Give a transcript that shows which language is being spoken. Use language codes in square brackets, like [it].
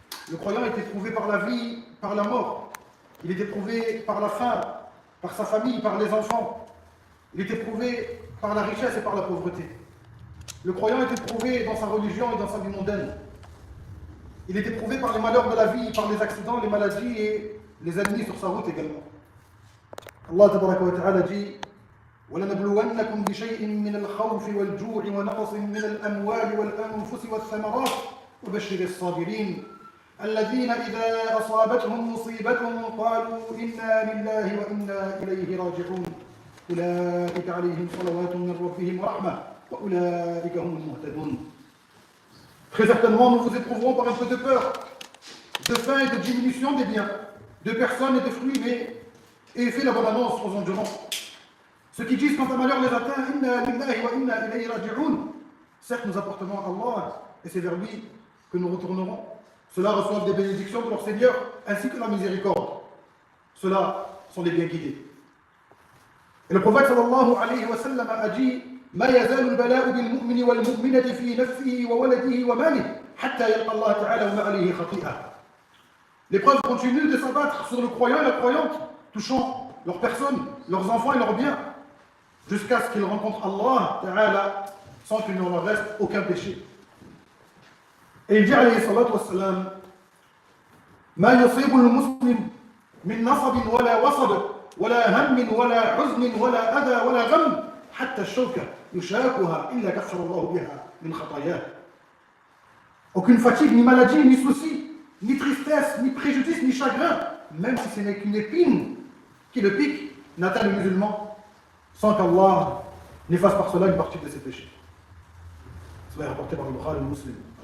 [fr] Le croyant est éprouvé par la vie, par la mort. Il est éprouvé par la faim, par sa famille, par les enfants. Il est éprouvé par la richesse et par la pauvreté. Le croyant est éprouvé dans sa religion et dans sa vie mondaine. Il est éprouvé par les malheurs de la vie, par les accidents, les maladies et les ennemis sur sa route également. Allah tabaraka wa ta'ala dit [ar] وَلَنَبْلُوَنَّكُمْ بِشَيْءٍ مِّنَ الْخَوْفِ وَالْجُوعِ وَنَقْصٍ مِّنَ الْأَمْوَالِ وَالْأَنفُسِ وَالثَّمَرَاتِ وَبَشِّرِ الصَّابِرِينَ الَّذِينَ إِذَا أَصَابَتْهُمْ مُصِيبَةٌ قَالُوا إِنَّا لِلَّهِ وَإِنَّا إِلَيْهِ راجعون أُولَٰئِكَ عَلَيْهِمْ صَلَوَاتٌ مِّن رَّبِّهِمْ وَرَحْمَةٌ وَأُولَٰئِكَ هُمُ الْمُهْتَدُونَ. [fr] Très certainement, nous vous éprouverons par un peu de peur, de faim et de diminution des biens, de personnes et de fruits, mais et fait la bonne annonce aux endurants. Ceux qui disent quand un malheur les atteint, [ar] Inna lillahi wa inna ilayhi raji'un. [fr] Certes, nous appartenons à Allah et c'est vers lui que nous retournerons. Ceux-là reçoivent des bénédictions de leur Seigneur ainsi que la miséricorde. Ceux-là sont les bien guidés. Et le prophète sallallahu alayhi wa sallam a dit [ar] ما يزال البلاء بالمؤمن والمؤمنة في نفسه وولده وماله حتى يلقى الله تعالى وما عليه خطيئة. [fr] L'épreuve continue de s'abattre sur le croyant et la croyante, touchant leur personne, leurs enfants et leurs biens, jusqu'à ce qu'ils rencontrent Allah Ta'ala sans qu'il ne leur reste aucun péché. Et il dit alayhi salatu wassalam [ar] ما يصيب المسلم من نصب ولا وصب ولا هم ولا حزن ولا أذى ولا غم حتى الشوكة يشاكها إلا كفر الله بها من خطاياه. [fr] Aucune fatigue, ni maladie, ni souci, ni tristesse, ni préjudice, ni chagrin, même si ce n'est qu'une épine qui le pique, n'atteint le musulman sans qu'Allah n'efface par cela une partie de ses péchés. Cela est rapporté par le Bukhari et le Muslim.